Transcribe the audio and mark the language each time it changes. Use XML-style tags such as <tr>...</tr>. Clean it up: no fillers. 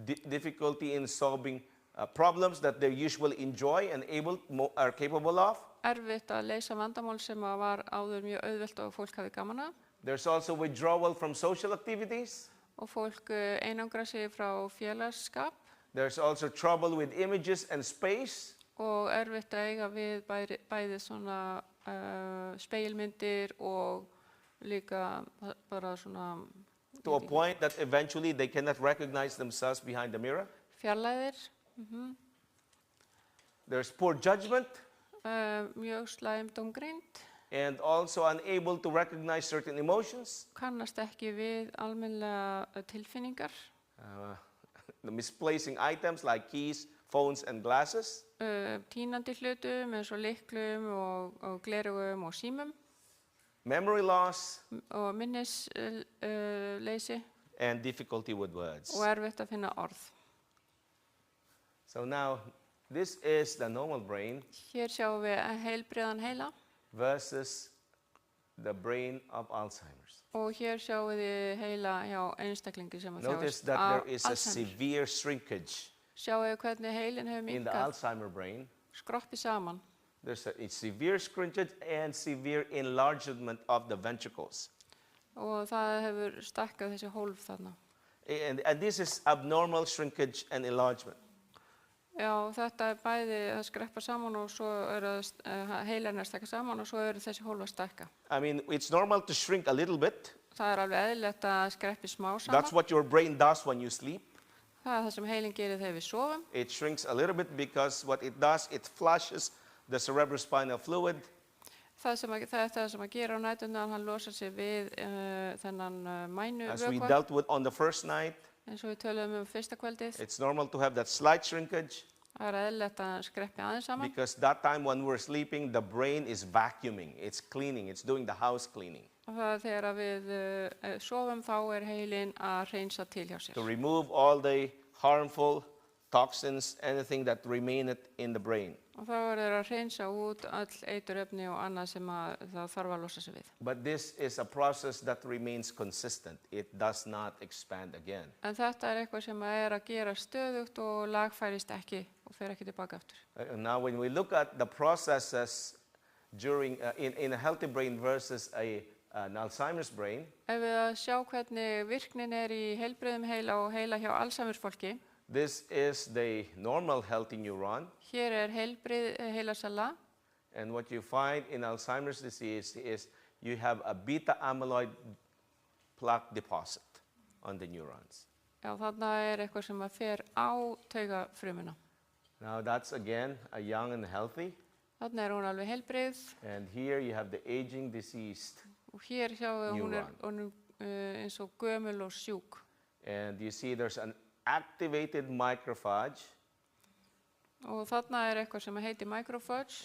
<en>Difficulty in solving problems that they usually enjoy and are capable of.</en> <is>Erfitt að leysa vandamál sem að var áður mjög auðvelt og fólk hafi gaman af.</is> <en>There's also withdrawal from social activities.</en> <is>Og fólk einangra sig frá félagsskap</is> <en>There's also trouble with images and space.</en> <is>og erfitt að eiga við bæði svona speilmyndir og líka bara svona</is> <en>To a point that eventually they cannot recognize themselves behind the mirror.</en> <is>fjarlægðir,</is> <en>There's poor judgment</en> <is>mjög slæm dómgreind,</is> <en>and also unable to recognize certain emotions.</en> <is>kannast ekki við almennlega tilfinningar,</is> <en>The misplacing items like keys, phones, and glasses.</en> <is>tínandi hlutum eins og lyklum og glerugum og símum</is> <en>Memory loss</en> <is>og minnisleysi</is> <en>and difficulty with words.</en> <is>og erfitt að finna orð.</is> <en>So now, this is the normal brain</en> <is>Hér sjáum við heilbrigðan heila</is> <en>versus the brain of Alzheimer's.</en> <is>og hér sjáum við heila hjá einstaklingi sem að</is> <en>Notice</en> <is>þjáist</is> <en>that</en> <is>af</is> <en>there is a</en> <is>Alzheimer.</is> <en>severe shrinkage</en> <is>Sjáum við hvernig heilin hefur</is> <en>in the</en> <is>minnkað,</is> <en>Alzheimer brain.</en> <is>skroppi saman</is> <en>There's a severe shrinkage and severe enlargement of the ventricles.</en> <is>og það hefur stækkað þessi hólf þarna.</is> <en>And this is abnormal shrinkage and enlargement.</en> <is>Já, þetta er bæði að skreppa saman og svo heilarinn að stækka saman og svo eru þessi hólf að stækka.</is> <en>I mean, it's normal to shrink a little bit.</en> <is>Það er alveg eðlilegt að skreppi smá saman.</is> <en>That's what your brain does when you sleep.</en> <is>Það er það sem heilin gerir þegar við sofum.</is> <en>It shrinks a little bit because what it does, it flushes the cerebrospinal fluid.</en> <is>Það er það sem að gera á nætuna, hann losar sig við þennan</is> <en>As we</en> <is>mænuvökva,</is> <en>dealt with on the first night,</en> <is>eins og við töluðum fyrsta kvöldið.</is> <en>it's normal to have that slight shrinkage</en> <is>Það er eðlilegt að skreppi aðeins saman.</is> <en>because that time when we're sleeping, the brain is vacuuming, it's cleaning, it's doing the house cleaning</en> <is>Og það er þegar við sofum þá er heilin að hreinsa til hjá</is> <en>to</en> <is>sér.</is> <en>remove all the harmful toxins, anything that remained in the brain.</en> <is>Og þá er þeir að hreinsa út öll eiturefni og annað sem að það þarf að losa sig við.</is> <en>But this is a process that remains consistent. It does not expand again. En þetta er eitthvað sem er að gera stöðugt og lagfærist ekki og fer ekki tilbaka aftur. Now, when we look at the processes during in a healthy brain versus a an Alzheimer's brain,</en> <is>ef við að sjá hvernig virknin í heilbrigðum heila og heila hjá Alzheimer's fólki,</is> <en>this is the normal healthy neuron.</en> <is>hér heilbrigð heilasella</is> <en>And what you find in Alzheimer's disease is you have a beta amyloid plaque deposit on the neurons.</en> <is>Já, þarna eitthvað sem að fer á taugafrumuna.</is> <en>Now that's again a young and healthy.</en> <is>Þarna hún alveg heilbrigð</is> <en>And here you have the aging diseased.</en> <is>og hér sjáum við hún</is> <en>Neuron.</en> <is>honum, eins og gömul og sjúk.</is> <en>And you see there's an activated microphage,</en> <is>Og þarna eitthvað sem heitir microphage</is>